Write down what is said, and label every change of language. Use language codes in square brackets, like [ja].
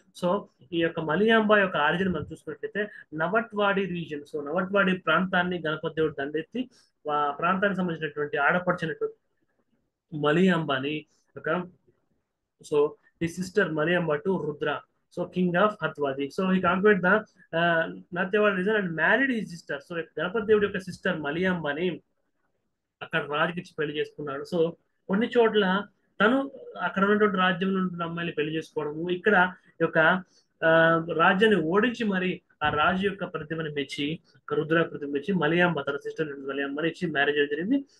[te] So ఈ యొక్క మలియాంబ యొక్క ఆరిజిన్ మనం చూసుకున్నట్లయితే నవట్వాడి రీజియన్, సో నవట్వాడి ప్రాంతాన్ని గణపతి దేవుడు దండెత్తి ఆ ప్రాంతానికి సంబంధించినటువంటి ఆడపడిచినటువంటి మలియాంబని ఒక, so [en] his sister Mariamba to Rudra, so king of Hathwadi. So he conquered the Natyavad region and married his sister. [te] So Ganapati దేవుడి యొక్క సిస్టర్ మలియాంబని అక్కడ రాజుకి ఇచ్చి పెళ్లి చేసుకున్నాడు. సో కొన్ని చోట్ల తను అక్కడ ఉన్నటువంటి రాజ్యంలో ఉంటున్న అమ్మాయిని పెళ్లి చేసుకోవడము, ఇక్కడ యొక్క రాజ్యాన్ని ఓడించి మరి ఆ రాజు యొక్క ప్రతిభను మెచ్చి, రుద్ర ప్రతిభ మెచ్చి మలియాంబ తన సిస్టర్ మలియాంబని ఇచ్చి మ్యారేజ్ జరిగింది.